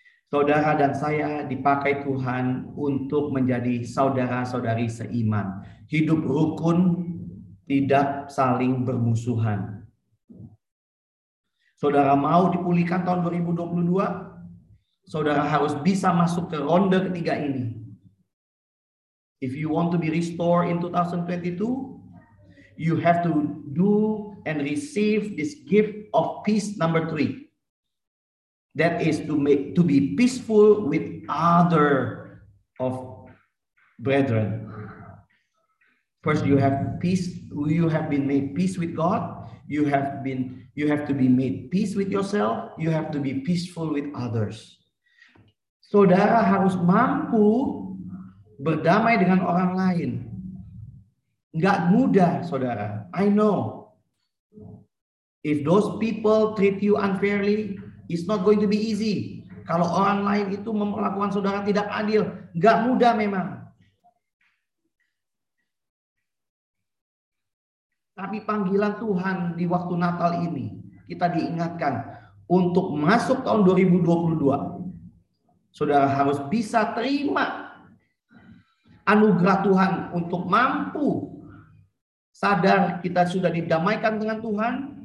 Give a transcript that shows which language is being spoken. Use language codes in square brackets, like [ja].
[id] Saudara dan saya dipakai Tuhan untuk menjadi saudara-saudari seiman. Hidup rukun, tidak saling bermusuhan. Saudara mau dipulihkan tahun 2022, saudara harus bisa masuk ke ronde ketiga ini. [en] If you want to be restored in 2022, you have to do and receive this gift of peace number 3. That is to be peaceful with other of brethren. First, you have peace. You have been made peace with God. You have to be made peace with yourself. You have to be peaceful with others. [id] Saudara harus mampu berdamai dengan orang lain. Enggak mudah, saudara. [en] I know. If those people treat you unfairly, it's not going to be easy. [id] Kalau orang lain itu memperlakukan saudara tidak adil, enggak mudah memang. Tapi panggilan Tuhan di waktu Natal ini, kita diingatkan untuk masuk tahun 2022, saudara harus bisa terima anugerah Tuhan untuk mampu sadar kita sudah didamaikan dengan Tuhan.